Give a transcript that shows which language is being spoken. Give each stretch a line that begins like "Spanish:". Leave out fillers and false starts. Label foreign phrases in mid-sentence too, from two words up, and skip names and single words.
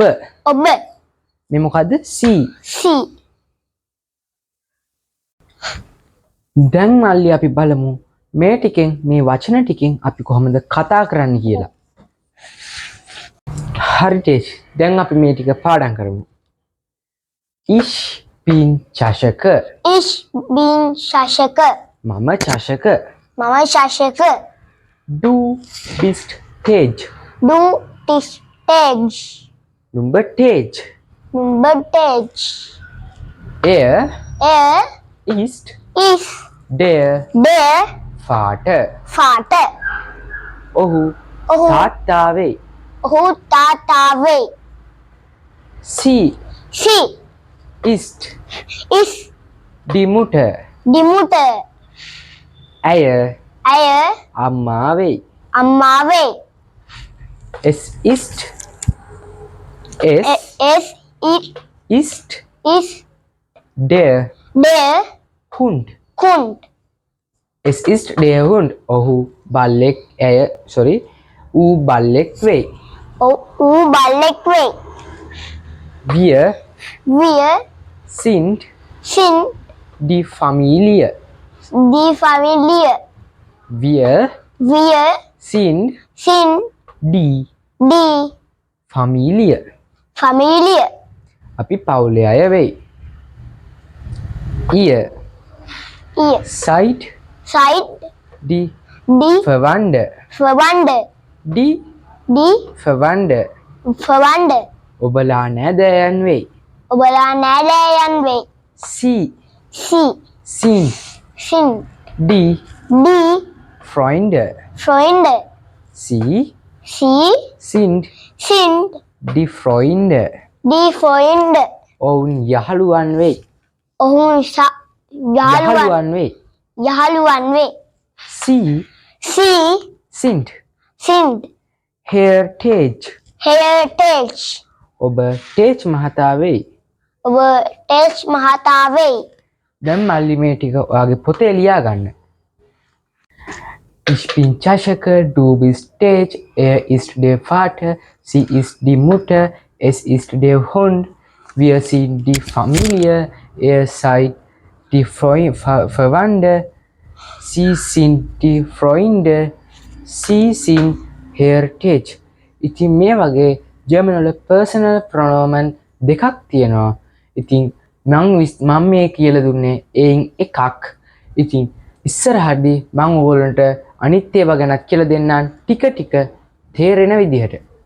Sinhala: මේ මොකද්ද sie. දැන් මල්ලි අපි බලමු මේ ටිකෙන් මේ වචන ටිකෙන් අපි කොහොමද කතා කරන්න කියලා. හරි ටේෂ්. දැන් අපි මේ ටික පාඩම් කරමු.
German: ich bin චෂක.
Sinhala: මම චෂක.
German: du bist Tej.
Sinhala: නුඹ Tej.
German: er ist der Vater.
Sinhala: ඔහු තාත්තා වෙයි.
German: sie ist die Mutter.
Sinhala: ඇය අම්මා වෙයි.
German: es ist der Hund. es ist der Hund.
Sinhala: ඔහු බල්ලෙක්. ඌ බල්ලෙක් වෙයි.
German: wir sind die Familie. wir sind die Familie.
Sinhala: අපි පවුලේ අය වෙයි.
German: ihr seid die Verwandte. die Verwandte.
Sinhala: ඔබලා නෑදෑයන් වෙයි.
German: sie sind die Freunde. sie sind die Freunde.
Sinhala: ඔවුන් යහළුවන් වෙයි.
German: sie sind Herr Tej.
Sinhala: ඔබ ටේච් මහතා වෙයි. දැන් මල්ලි මේ ටික ඔයාගේ පොතේ ලියා ගන්න.
German: ich bin Chashaka, du bist Tej, er ist der Vater, sie ist die Mutter, es ist der Hund, wir sind die Familie, ihr seid die Verwandte, sie sind die Freunde, sie sind Herr Tej.
Sinhala: ඉතින් මේ වගේ ජර්මන් වල
German: Personal Pronomen
Sinhala: දෙකක් තියෙනවා. ඉතින් මම මේ කියලා දුන්නේ එයින් එකක්. ඉතින් ඉස්සරහදී මම ඔයගොල්ලන්ට අනිත් ඒවා ගැනත් කියලා දෙන්නම් ටික ටික තේරෙන විදිහට.